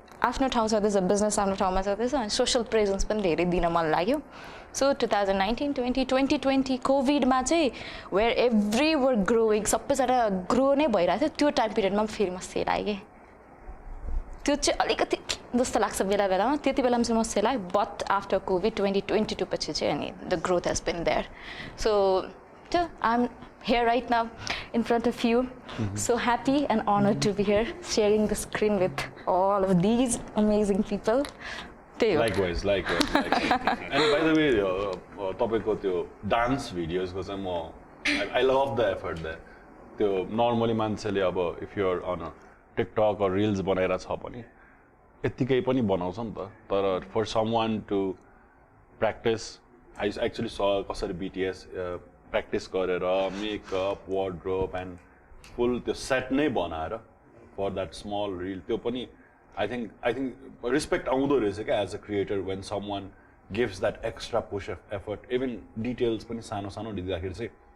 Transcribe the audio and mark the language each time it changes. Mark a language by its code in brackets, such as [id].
[ne] आफ्नो ठाउँ छँदैछ बिजनेस आफ्नो ठाउँमा छँदैछ अनि सोसल प्रेजेन्स पनि धेरै दिन मन लाग्यो सो 2019 2020 कोभिडमा चाहिँ [en] where every were growing [ne] सबैजना ग्रो नै भइरहेको थियो त्यो टाइम पिरियडमा फेरि म सेलाएँ कि त्यो चाहिँ अलिकति जस्तो लाग्छ बेला बेलामा त्यति बेलामा चाहिँ म सेलाएँ बट आफ्टर कोभिड 2022 पछि चाहिँ [en] अनि the growth has been there [ne] so त्यो [en] I am here right now in front of you. So happy and honored to be here sharing the screen with all of these amazing people. Likewise. And by the way, [ne] तपाईँको त्यो [en] dance videos [ne] को चाहिँ म [en] I love the effort there. [ne] त्यो normally मान्छेले अब [en] if you're on a TikTok [ne] or Reels बनाएर छ पनि यतिकै पनि बनाउँछ नि त तर [en] for someone to practice I actually saw [ne] कसरी BTS practice गरेर मेकअप वार्डरोब एन्ड फुल त्यो सेट नै बनाएर [en] for that small reel [ne] त्यो पनि आई थिङ्क रिस्पेक्ट आउँदो रहेछ क्या [en] as a creator when someone gives that extra push [ne] effort even details पनि सानो सानो दिँदाखेरि चाहिँ